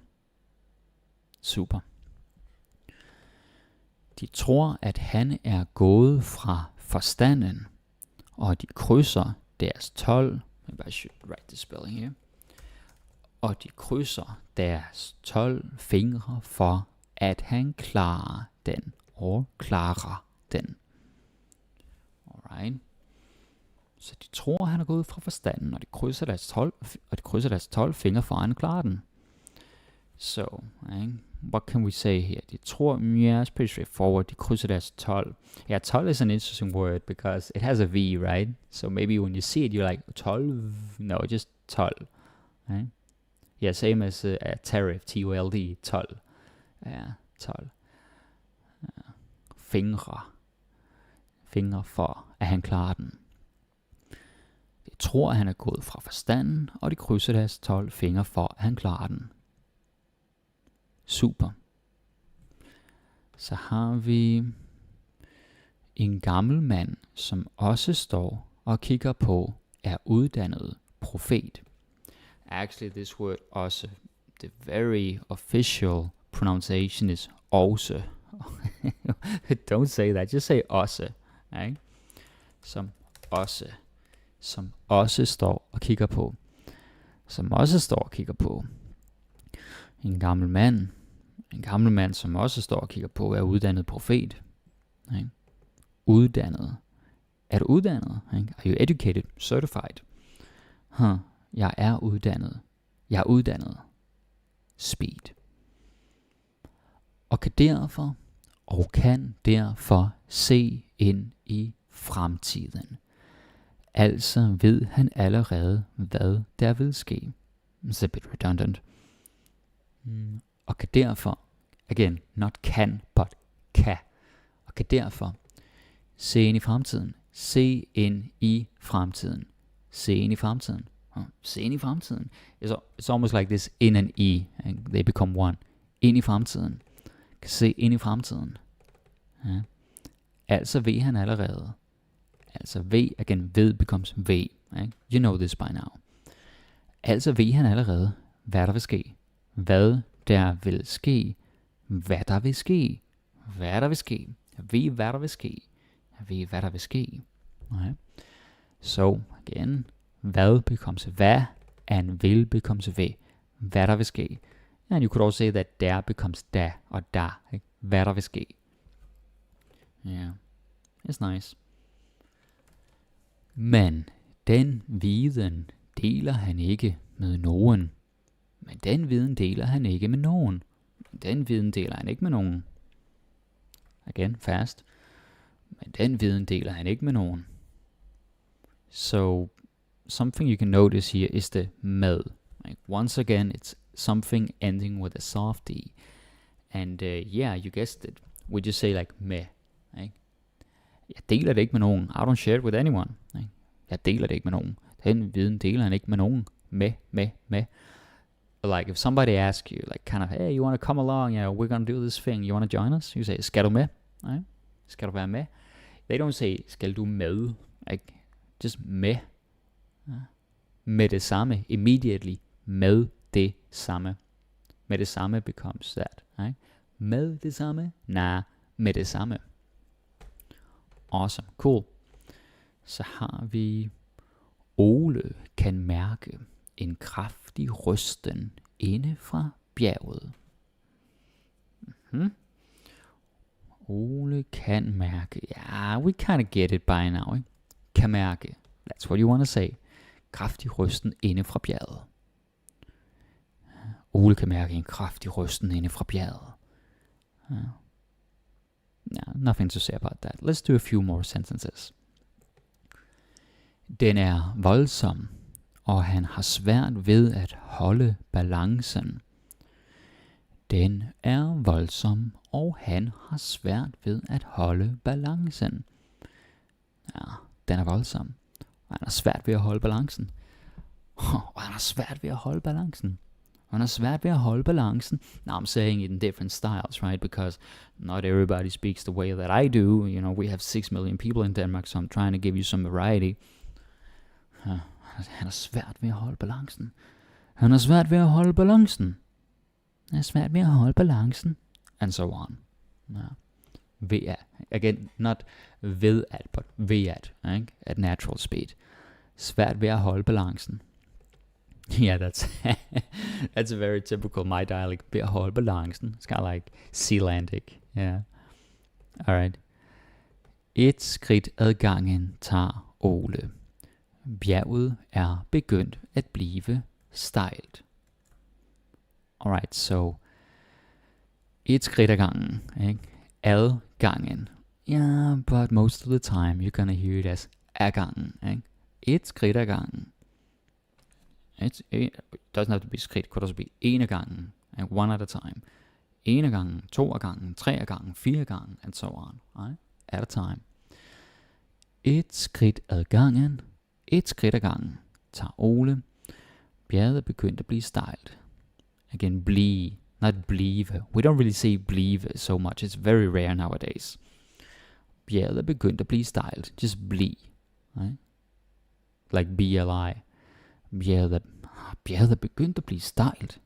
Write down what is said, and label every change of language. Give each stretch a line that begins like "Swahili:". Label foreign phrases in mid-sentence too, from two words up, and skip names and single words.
Danish: Super. De tror, at han er gået fra forstanden, og de krydser deres 12.
English: Maybe I should write the spelling here.
Danish: Og de krydser deres 12 fingre for, at han klarer den, og klarer den.
English: Alright.
Danish: Så de tror, at han er gået fra forstanden, og de krydser deres 12 fingre for, at han klarer den.
English: So, what can we say here?
Danish: De tror,
English: yeah, it's pretty straightforward.
Danish: De krydser deres 12.
English: Yeah, 12 is an interesting word because it has a V, right? So maybe when you see it, you're like, 12? No, just 12. Right? Yeah, same as a tariff, T-O-L-D, 12. Yeah, 12.
Danish: Fingre. Fingre for, at han klarer den. De tror, at han er gået fra forstanden, og de krydser deres 12 fingre for, at han klarer den. Super. Så har vi en gammel mand, som også står og kigger på, er uddannet profet.
English: Actually, this word også, the very official pronunciation is også. Don't say that, just say også.
Danish: Ikke? Som også står og kigger på. Som også står og kigger på. En gammel mand, som også står og kigger på, er uddannet profet. Ikke? Uddannet. Er du uddannet? Ikke?
English: Are you educated? Certified?
Danish: Jeg er uddannet. Jeg er uddannet.
English: Speed.
Danish: Og kan derfor se ind i fremtiden. Altså ved han allerede, hvad der vil ske.
English: It's a bit redundant.
Danish: Og kan derfor,
English: again, not can, but kan.
Danish: Og kan derfor se ind i fremtiden. Se ind i fremtiden. Se ind i fremtiden. Se ind i fremtiden.
English: It's almost like this in and e. And they become one.
Danish: Ind i fremtiden. Kan se ind i fremtiden. Ja. Altså ved han allerede.
English: Altså V, again, ved becomes V.
Danish: Ikke?
English: You know this by now.
Danish: Altså ved han allerede, hvad der vil ske. Hvad der vil ske. Hvad der vil ske. Hvad der vil ske. Ved hvad der vil ske. Ved hvad der vil ske.
English: Okay. So, again, hvad becomes hvad, and will becomes ved.
Danish: Hvad der vil ske.
English: And you could also say that der becomes
Danish: da og da.
English: Ikke?
Danish: Hvad der vil ske.
English: Yeah, it's nice.
Danish: Men den viden deler han ikke med nogen. Men den viden deler han ikke med nogen. Den viden deler han ikke med nogen.
English: Again, fast.
Danish: Men den viden deler han ikke med nogen.
English: So, something you can notice here is the med. Like, once again, it's something ending with a soft D. And yeah, you guessed it. We just say like me.
Danish: Ikke? Jeg deler det ikke med nogen.
English: I don't share it with anyone.
Danish: Ikke? Jeg deler det ikke med nogen. Den viden deler han ikke med nogen. Med.
English: Like if somebody asks you, like kind of, hey, you want to come along? You know, we're gonna do this thing. You want to join us? You say,
Danish: skal du med? Right? Skal du være med?
English: They don't say,
Danish: skal du med?
English: Like, just med.
Danish: Med det samme. Immediately. Med det samme. Med det samme
English: becomes that. Right?
Danish: Med det samme? Nej, med det samme.
English: Awesome. Cool.
Danish: Så har vi Ole kan mærke en kraftig rysten inde fra bjerget. Ole kan mærke. Ja,
English: we kind of get it by now.
Danish: Ikke? Kan mærke.
English: That's what you want to say.
Danish: Kraftig rysten inde fra bjerget. Ole kan mærke en kraftig rysten inde fra bjerget.
English: Yeah, nothing to say about that. Let's do a few more sentences.
Danish: Den er voldsom, og han har svært ved at holde balancen. Den er voldsom, og han har svært ved at holde balancen. Ja, den er voldsom, og han har svært ved at holde balancen. Og han har svært ved at holde balancen. Han har svært ved at holde balancen.
English: Now I'm saying it in different styles, right? Because not everybody speaks the way that I do. You know, we have 6 million people in Denmark, so I'm trying to give you some variety.
Danish: Han har svært ved at holde balancen. Han har svært ved at holde balancen. Han har svært ved at holde balancen.
English: And so on.
Danish: Ved at.
English: Again, not
Danish: ved at,
English: but
Danish: ved at.
English: Right? At natural speed.
Danish: Svært ved at holde balancen.
English: Yeah, that's a very typical my dialect.
Danish: Ved at holde balancen.
English: It's kind of like Sealandic. Yeah. Alright.
Danish: Et skridt ad gangen tager Ole. Bjerget er begyndt at blive stejlt.
English: Alright, so
Danish: et skridt ad gangen, ikke? Ad gangen.
English: Yeah, but most of the time you're gonna hear it as
Danish: ad gangen, ikke? Et skridt ad gangen.
English: It doesn't have to be skridt, it could also be
Danish: en ad gangen,
English: like one at a time.
Danish: En ad gangen, to ad gangen, tre ad gangen, fire ad gangen,
English: and so on, right? At a time.
Danish: Et skridt ad gangen. Et skridt ad gangen tager Ole. Bjerget er begyndt at blive stejlt.
English: Again, blive, not blive. We don't really say blive so much. It's very rare nowadays.
Danish: Bjerget er begyndt at blive stejlt.
English: Just blive. Right? Like BLI.
Danish: Bjerget er begyndt at blive stejlt.